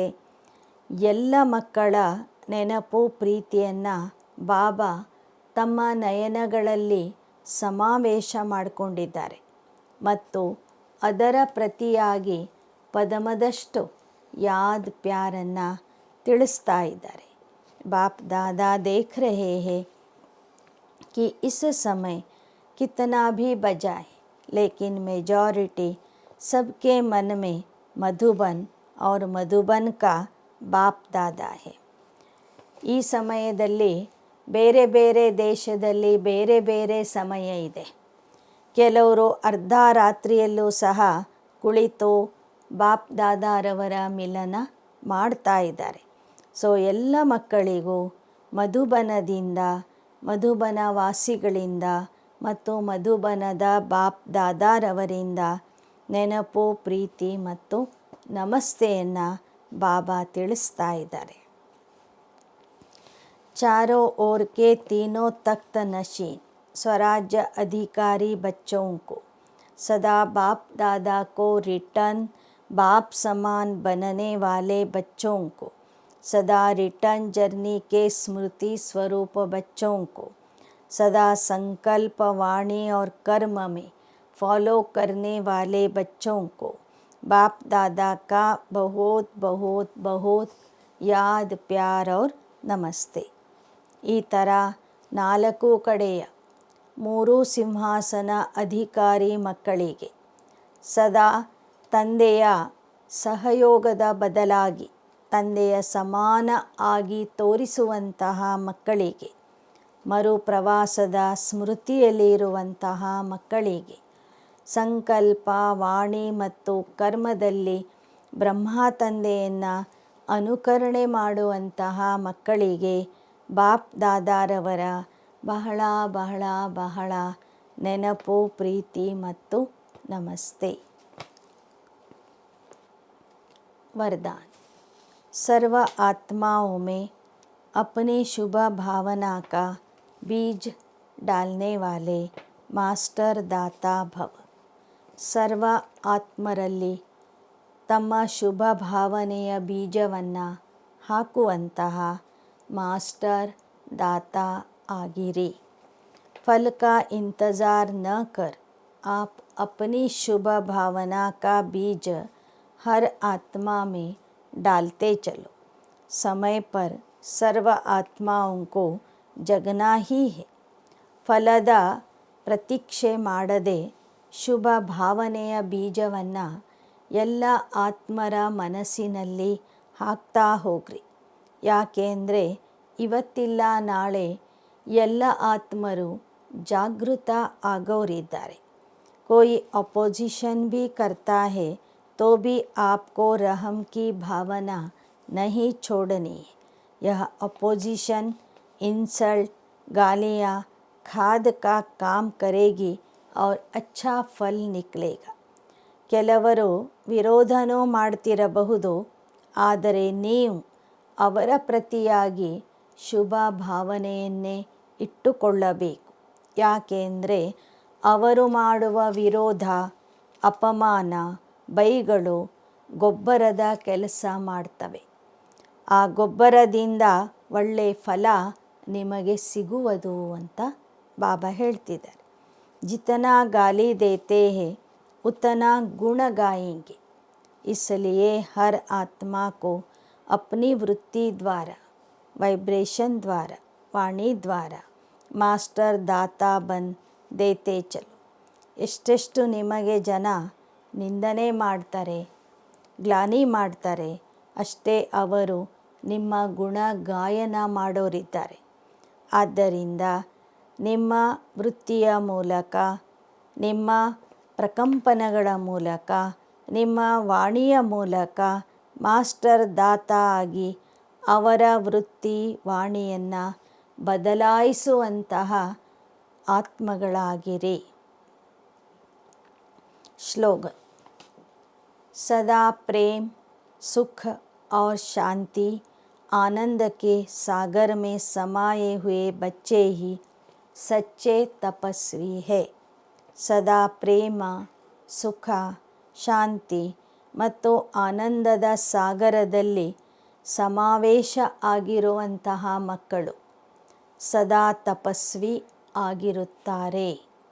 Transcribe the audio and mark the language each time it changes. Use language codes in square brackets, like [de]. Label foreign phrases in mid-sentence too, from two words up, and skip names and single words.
[kn] ಎಲ್ಲ ಮಕ್ಕಳ ನೆನಪು ಪ್ರೀತಿಯನ್ನು ಬಾಬಾ ತಮ್ಮ ನಯನಗಳಲ್ಲಿ ಸಮಾವೇಶ ಮಾಡಿಕೊಂಡಿದ್ದಾರೆ ಮತ್ತು ಅದರ ಪ್ರತಿಯಾಗಿ ಪದಮದಷ್ಟು ಯಾದ್ ಪ್ಯಾರನ್ನು ತಿಳಿಸ್ತಾ ಇದ್ದಾರೆ. [hi] बाप दादा देख रहे हैं कि इस समय कितना भी बजाए, लेकिन मेजॉरिटी सबके मन में मधुबन और मधुबन का ಬಾಪ್ ದಾದಾ है. [kn] ಈ ಸಮಯದಲ್ಲಿ ಬೇರೆ ಬೇರೆ ದೇಶದಲ್ಲಿ ಬೇರೆ ಬೇರೆ ಸಮಯ ಇದೆ. ಕೆಲವರು ಅರ್ಧ ರಾತ್ರಿಯಲ್ಲೂ ಸಹ ಕುಳಿತು ಬಾಪ್ ದಾದಾರವರ ಮಿಲನ ಮಾಡ್ತಾ ಇದ್ದಾರೆ. ಸೊ ಎಲ್ಲ ಮಕ್ಕಳಿಗೂ ಮಧುಬನದಿಂದ, ಮಧುಬನ ವಾಸಿಗಳಿಂದ ಮತ್ತು ಮಧುಬನದ ಬಾಪ್ ದಾದಾರವರಿಂದ ನೆನಪು, ಪ್ರೀತಿ ಮತ್ತು ನಮಸ್ತೆಯನ್ನು ಬಾಬಾ ತಿಳಿಸ್ತಾ ಇದ್ದಾರೆ. [hi] चारों ओर के तीनों तख्त नशीन स्वराज्य अधिकारी बच्चों को सदा बाप दादा को रिटर्न, बाप समान बनने वाले बच्चों को सदा रिटर्न जर्नी के स्मृति स्वरूप बच्चों को सदा संकल्प, वाणी और कर्म में फॉलो करने वाले बच्चों को बाप दादा का बहुत बहुत बहुत याद प्यार और नमस्ते. [kn] ಈ ಥರ ನಾಲ್ಕು ಕಡೆಯ ಮೂರು ಸಿಂಹಾಸನ ಅಧಿಕಾರಿ ಮಕ್ಕಳಿಗೆ ಸದಾ ತಂದೆಯ ಸಹಯೋಗದ ಬದಲಾಗಿ ತಂದೆಯ ಸಮಾನ ಆಗಿ ತೋರಿಸುವಂತಹ ಮಕ್ಕಳಿಗೆ, ಮರುಪ್ರವಾಸದ ಸ್ಮೃತಿಯಲ್ಲಿರುವಂತಹ ಮಕ್ಕಳಿಗೆ, ಸಂಕಲ್ಪ, ವಾಣಿ ಮತ್ತು ಕರ್ಮದಲ್ಲಿ ಬ್ರಹ್ಮ ತಂದೆಯನ್ನು ಅನುಕರಣೆ ಮಾಡುವಂತಹ ಮಕ್ಕಳಿಗೆ ಬಾಪ್ ದಾದಾರವರ ಬಹಳ ಬಹಳ ಬಹಳ ನೆನಪು, ಪ್ರೀತಿ ಮತ್ತು ನಮಸ್ತೆ. [hi] वरदान. सर्व आत्माओं में अपनी शुभ भावना का बीज डालने वाले मास्टर दाता भव. [kn] ಸರ್ವ ಆತ್ಮರಲ್ಲಿ ತಮ್ಮ ಶುಭ ಭಾವನೆಯ ಬೀಜವನ್ನು ಹಾಕುವಂತಹ ಮಾಸ್ಟರ್ ದಾತಾ ಆಗಿರಿ. [hi] फल का इंतज़ार न कर आप अपनी शुभ भावना का बीज हर आत्मा में डालते चलो. समय पर सर्व आत्माओं को जगना ही है. [kn] ಫಲದ ಪ್ರತೀಕ್ಷೆ ಮಾಡದೆ ಶುಭ ಭಾವನೆಯ ಬೀಜವನ್ನು ಎಲ್ಲ ಆತ್ಮರ ಮನಸ್ಸಿನಲ್ಲಿ ಹಾಕ್ತಾ ಹೋಗ್ರಿ. ಯಾಕೆಂದರೆ ಇವತ್ತಿಲ್ಲ ನಾಳೆ ಎಲ್ಲ ಆತ್ಮರು ಜಾಗೃತ ಆಗೋರಿದ್ದಾರೆ. [hi] कोई अपोजिशन भी करता है तो भी आपको रहम की भावना नहीं छोड़नी है. यह अपोजिशन इंसल्ट गालियाँ खाद का काम करेगी और अच्छा फल निकलेगा. [kn] ಕೆಲವರು ವಿರೋಧನೂ ಮಾಡ್ತಿರಬಹುದು, ಆದರೆ ನೀವು ಅವರ ಪ್ರತಿಯಾಗಿ ಶುಭ ಭಾವನೆಯನ್ನೇ ಇಟ್ಟುಕೊಳ್ಳಬೇಕು. ಯಾಕೆಂದರೆ ಅವರು ಮಾಡುವ ವಿರೋಧ, ಅಪಮಾನ, ಬೈಗಳು ಗೊಬ್ಬರದ ಕೆಲಸ ಮಾಡ್ತವೆ. ಆ ಗೊಬ್ಬರದಿಂದ ಒಳ್ಳೆ ಫಲ ನಿಮಗೆ ಸಿಗುವುದು ಅಂತ ಬಾಬಾ ಹೇಳ್ತಿದ್ದಾರೆ. [hi] जितना गाली देते हैं उतना गुण गाएंगे. इसलिए हर आत्मा को अपनी वृत्ति द्वारा, वाइब्रेशन द्वारा, वाणी द्वारा मास्टर दाता बन देते चलो. [kn] ಎಷ್ಟೆಷ್ಟು ನಿಮಗೆ ಜನ ನಿಂದನೆ ಮಾಡ್ತಾರೆ, ಗ್ಲಾನಿ ಮಾಡ್ತಾರೆ, ಅಷ್ಟೇ ಅವರು ನಿಮ್ಮ ಗುಣ ಗಾಯನ ಮಾಡೋರಿದ್ದಾರೆ. ಆದ್ದರಿಂದ ನಿಮ್ಮ ವೃತ್ತಿಯ ಮೂಲಕ, ನಿಮ್ಮ ಪ್ರಕಂಪನಗಳ ಮೂಲಕ, ನಿಮ್ಮ ವಾಣಿಯ ಮೂಲಕ ಮಾಸ್ಟರ್ ದಾತಾ ಆಗಿ ಅವರ ವೃತ್ತಿ ವಾಣಿಯನ್ನು ಬದಲಾಯಿಸುವಂತಹ ಆತ್ಮಗಳಾಗಿರಿ. [hi] श्लोगन. सदा प्रेम, सुख और शांति, आनंद के सागर में समाये हुए बच्चे ही सच्चे तपस्वी है. [kn] ಸದಾ ಪ್ರೇಮ, ಸುಖ, ಶಾಂತಿ ಮತ್ತು ಆನಂದದ ಸಾಗರದಲ್ಲಿ ಸಮಾವೇಶ ಆಗಿರುವಂತಹ ಮಕ್ಕಳು ಸದಾ ತಪಸ್ವಿ ಆಗಿರುತ್ತಾರೆ.